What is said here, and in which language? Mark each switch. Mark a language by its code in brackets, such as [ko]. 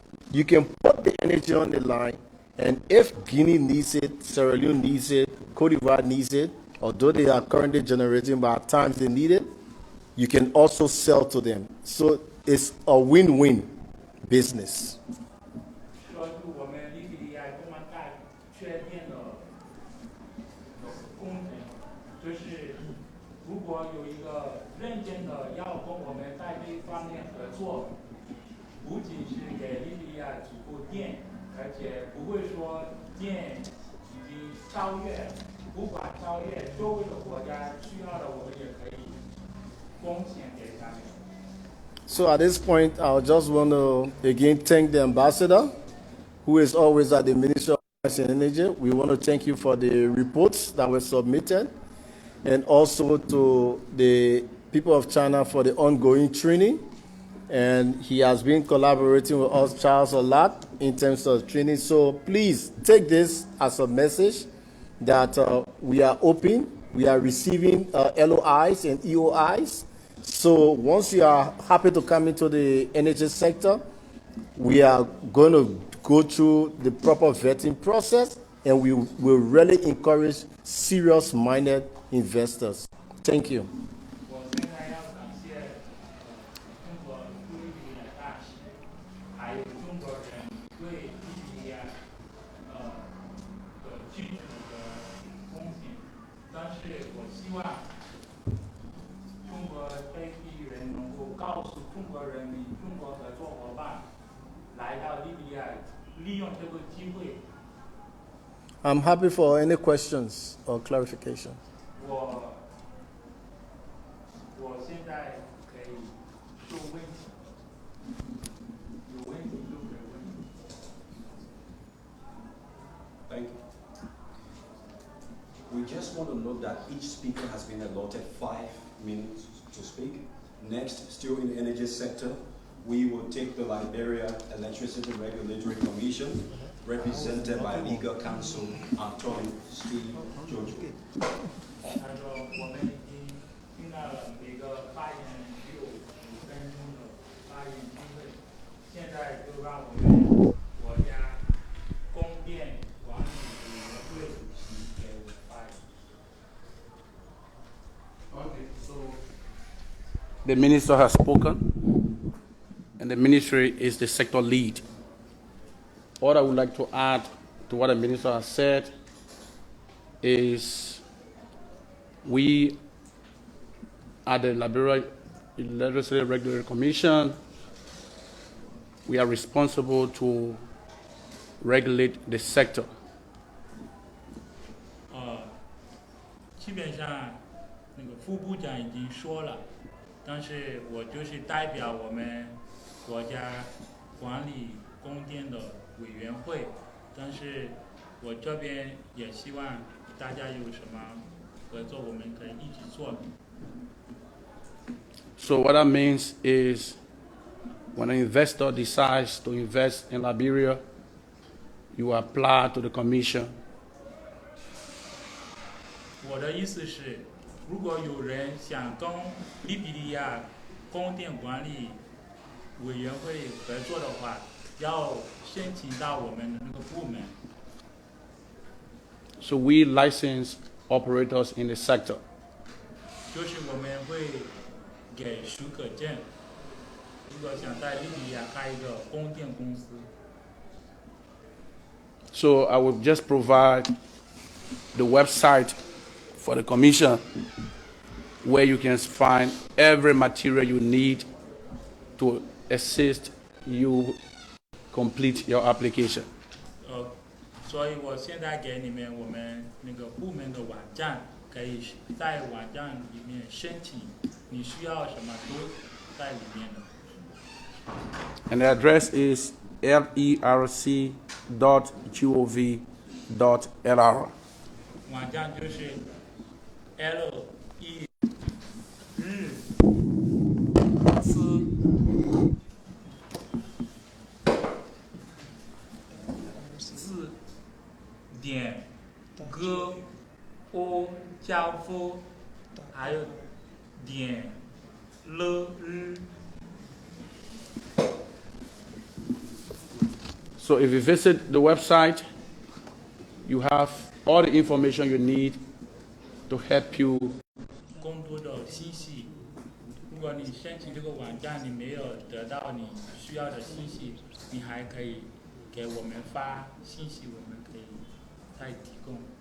[en] You can put the energy on the line, and if Guinea needs it, Sierra Leone needs it, Cote d'Ivoire needs it, although they are currently generating, but at times they need it, you can also sell to them. So it's a win-win business. [zh] 说是我们利比里亚这么大缺电的工程，就是如果有一个认真的要跟我们在这一方面合作，不仅是给利比里亚足够电，而且不会说电已经超越，无法超越周围的国家需要的，我们也可以贡献给他们。 [en] So at this point, I just want to again thank the ambassador, who is always at the Ministry of Mines and Energy. We want to thank you for the reports that were submitted, and also to the people of China for the ongoing training. And he has been collaborating with us, Charles, a lot in terms of training. So please take this as a message that we are open, we are receiving LOIs and EOIs. So once you are happy to come into the energy sector, we are going to go through the proper vetting process, and we will really encourage serious-minded investors. Thank you. [zh] 我现在要感谢中国对利比里亚大使，还有中国人对利比里亚的具体的贡献，但是我希望中国这批人能够告诉中国人民、中国合作伙伴，来到利比里亚，利用这个机会。 [en] I'm happy for any questions or clarification. [zh] 我现在可以说问题，有问题就可以问。 [en] Thank you. We just want to note that each speaker has been allotted 5 minutes to speak. Next, still in the energy sector, we will take the Liberia Electricity Regulatory Commission, represented by Legal Counsel Attorney Steve Jojo. [zh] 他说我们已经听到了每个发言人只有5分钟的发言机会，现在就让我们国家供电管理委员会主席给我们发言。 [en] Okay, so the minister has spoken, and the ministry is the sector lead. What I would like to add to what the minister has said is we at the Liberia Electricity Regulatory Commission, we are responsible to regulate the sector. [zh] 基本上那个副部长已经说了，但是我就是代表我们国家管理供电的委员会，但是我这边也希望大家有什么合作，我们可以一起做。 [en] So what that means is when an investor decides to invest in Liberia, you apply to the commission. [zh] 我的意思是，如果有人想跟利比里亚供电管理委员会合作的话，要申请到我们的那个部门。 [en] So we license operators in the sector. [zh] 就是我们会给许可证，如果想在利比里亚开一个供电公司。 [en] So I will just provide the website for the commission where you can find every material you need to assist you complete your application. [zh] 所以我现在给你们我们那个部门的网站，可以在网站里面申请你需要什么都在里面的。 [en] And the address is lerc.gov.lr. [zh] 网站就是 L E 日 C 字点 G O 加夫还有点 L 日。 [en] So if you visit the website, you have all the information you need to help you. [zh] 更多的信息，如果你申请这个网站，你没有得到你需要的信息，你还可以给我们发信息，我们可以再提供。